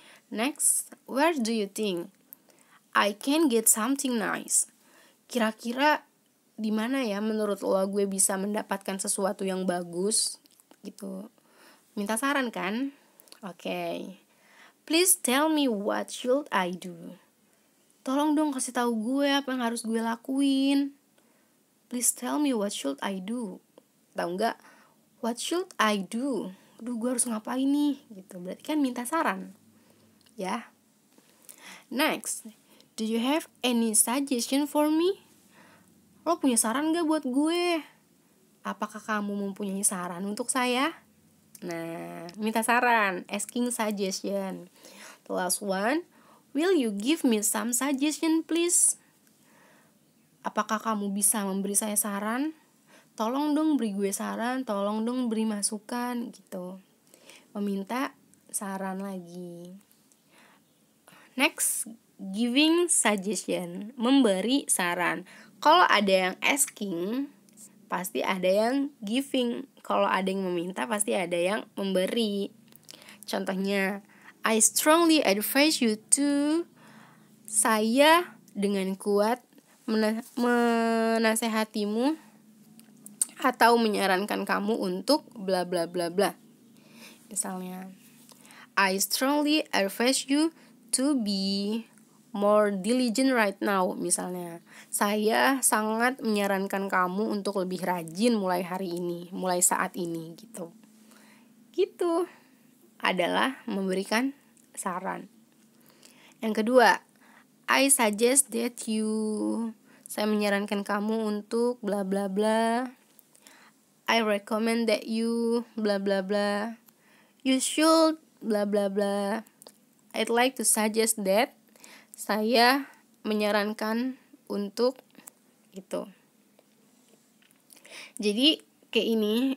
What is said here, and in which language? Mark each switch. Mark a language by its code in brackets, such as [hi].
[en] Next, where do you think I can get something nice? [id] Kira-kira di mana ya menurut lo gue bisa mendapatkan sesuatu yang bagus gitu. Minta saran kan? Oke. [en] Please tell me what should I do? [id] Tolong dong kasih tahu gue apa yang harus gue lakuin. [en] Please tell me what should I do? [id] Tahu nggak? [en] What should I do? [id] Aduh, gue harus ngapain nih? Gitu. Berarti kan minta saran. Ya. [en] Next, do you have any suggestion for me? [id] Lo punya saran gak buat gue? Apakah kamu mempunyai saran untuk saya? Nah, minta saran, asking suggestion. [en] The last one, will you give me some suggestion please? [id] Apakah kamu bisa memberi saya saran? Tolong dong beri gue saran, tolong dong beri masukan gitu. Meminta saran lagi. Next, giving suggestion, memberi saran. Kalau ada yang asking, pasti ada yang giving. Kalau ada yang meminta, pasti ada yang memberi. Contohnya, [en] I strongly advise you to. [id] Saya dengan kuat menasehatimu atau menyarankan kamu untuk bla bla bla bla. Misalnya, [en] I strongly advise you to be more diligent right now. [id] Misalnya, saya sangat menyarankan kamu untuk lebih rajin mulai hari ini, mulai saat ini gitu. Gitu adalah memberikan saran. Yang kedua, [en] I suggest that you. [id] Saya menyarankan kamu untuk bla bla bla. [en] I recommend that you bla bla bla. You should bla bla bla. I'd like to suggest that. [id] Saya menyarankan untuk itu. Jadi kayak ini